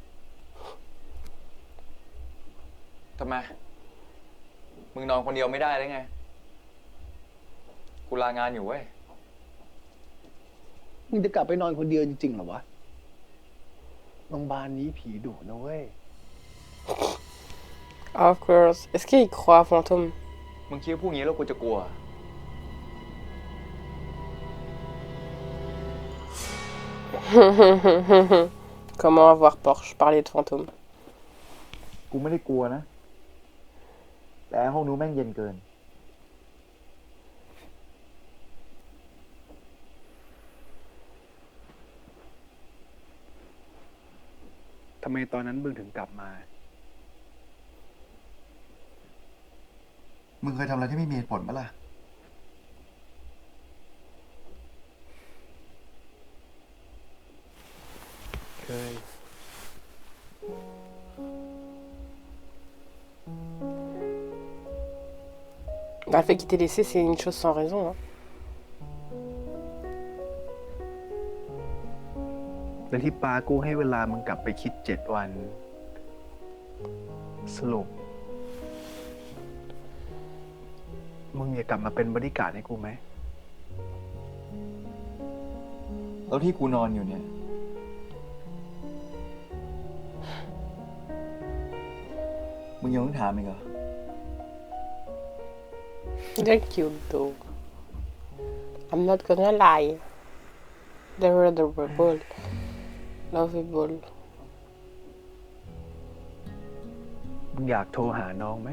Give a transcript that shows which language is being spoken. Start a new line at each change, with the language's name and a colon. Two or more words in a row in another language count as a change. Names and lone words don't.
Thai: ทำไม มึงนอนคนเดียวไม่ได้ได้ไง กูลางานอยู่เว้ย มึงจะกลับไปนอนคนเดียวจริงๆเหรอวะ โรงพยาบาลนี้ผีดุนะเว้ย
English: Of course.
French: Est-ce qu'il croit à fantôme?
Thai: มึงคิดว่าพวกนี้แล้วกูจะกลัว
French: Comment avoir Porsche? Parler de fantôme.
Thai: กูไม่ได้กลัวนะ แต่ห้องนู้นแม่งเย็นเกิน ทำไมตอนนั้นมึงถึงกลับมา มึงเคยทำอะไรที่ไม่มีเหตุผลปะล่ะ เคย
French: Bah, le fait qu'il t'ait laissé, c'est une chose sans raison. Hein.
Thai: และที่ปากูให้เวลามึงกลับไปคิด7 วัน สรุป มึงอยากกลับมาเป็นบริการดให้กูไหม แล้วที่กูนอนอยู่เนี่ย มึงยังต้องถามอีกเหรอ
English: They're cute though. I'm not gonna lie. They're adorable. Lovable.
Thai: มึงอยากโทรหาน้องไหม